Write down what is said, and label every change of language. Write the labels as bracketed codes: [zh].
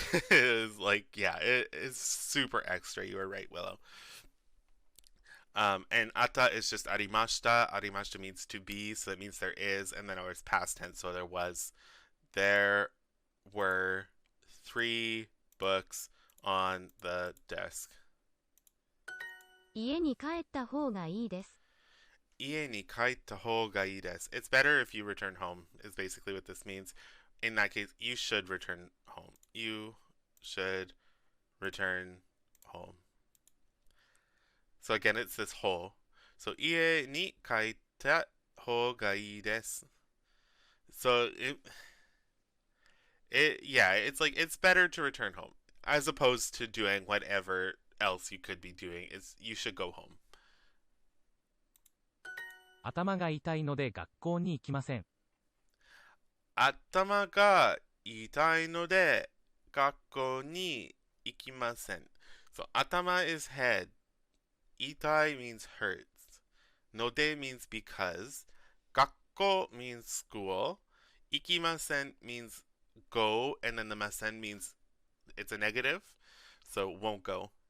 [en] Is like, yeah, it is super extra. You were right, Willow. And ata is just arimashita. Arimashita means to be, so that means there is, and then it was past tense, so there was. There were three books on the desk. [ja] 家に帰った方がいいです。家に帰った方がいいです. [en] It's better if you return home, is basically what this means. In that case, you should return home. You should return home. So again, it's this whole. [ja] So 家に帰った方がいいです. [en] So yeah, it's like it's better to return home as opposed to doing whatever else you could be doing. Is you should go home. [ja] 頭が痛いので学校に行きません。頭が痛いので学校に行きません. [en] So 頭 is head. 痛い means hurts. ので means because. 学校 means school. 行きません means go, and then the masen means it's a negative, so won't go.